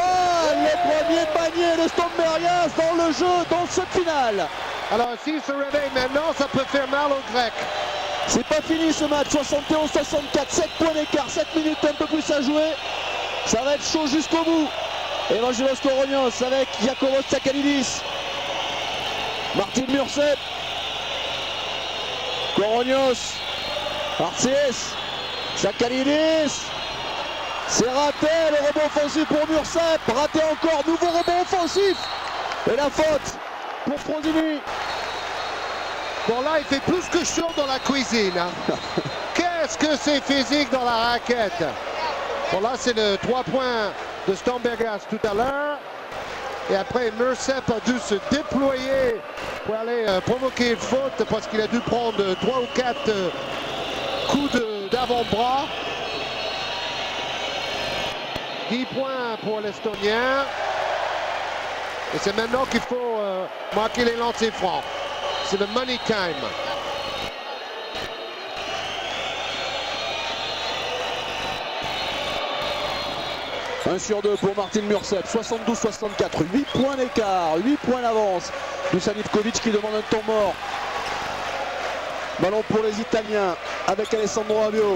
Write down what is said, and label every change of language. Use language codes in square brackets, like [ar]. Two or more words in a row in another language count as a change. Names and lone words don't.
[fr] Le premier panier de Stombergas dans le jeu, dans cette finale. Alors s'il se réveille maintenant, ça peut faire mal aux Grecs. C'est pas fini ce match, 71-64, 7 points d'écart, 7 minutes un peu plus à jouer. Ça va être chaud jusqu'au bout. Evangelos Koronios avec Iakovos Tsakhalidis. Martin Mursep. Koronios. Artsis. Tsakhalidis. C'est raté, le rebond offensif pour Mursep. Raté encore, nouveau rebond offensif. Et la faute pour Frondini. Bon là, il fait plus que chaud dans la cuisine. Hein. Qu'est-ce que c'est physique dans la raquette. Bon là, c'est le 3 points de Stombergas tout à l'heure. Et après, Mursep a dû se déployer pour aller provoquer une faute parce qu'il a dû prendre 3 ou 4 coups d'avant-bras. 10 points pour l'Estonien. Et c'est maintenant qu'il faut marquer les lancers francs. C'est le [en] money time. [fr] Un sur 2 pour Martin Mursep, 72-64, 8 points d'écart, 8 points d'avance. Dusan Ivkovic qui demande un temps mort. Ballon pour les Italiens avec Alessandro Rabiot.